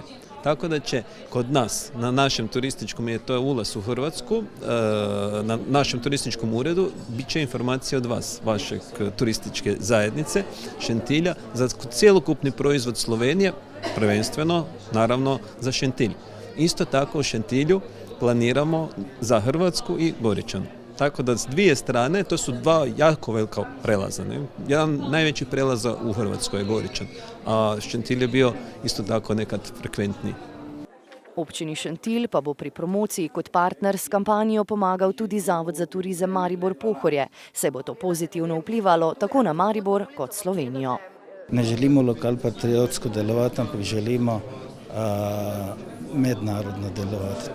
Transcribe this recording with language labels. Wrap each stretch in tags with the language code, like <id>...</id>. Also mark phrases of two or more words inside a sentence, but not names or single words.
<hr>Tako da će kod nas, na našem turističkom, jer to je ulaz u Hrvatsku, na našem turističkom uredu, bit će informacije od vas, vaše turističke zajednice, Šentilja, za cjelokupni proizvod Slovenije, prvenstveno, naravno, za Šentilj. Isto tako u Šentilju planiramo za Hrvatsku i Goričan. Tako da s dvije strane, to su dva jako velika prelaza. Jedan najveći prelaza u Hrvatskoj je Goričan, a Šentilj je bio isto tako nekad frekventniji.</hr> <sl>Občini Šentilj pa bo pri promociji kot partner s kampanjo pomagal tudi Zavod za turizem Maribor-Pohorje, saj bo to pozitivno vplivalo tako na Maribor kot Slovenijo. Ne želimo lokalpatriotsko delovati, ampak želimo mednarodno delovati.</sl>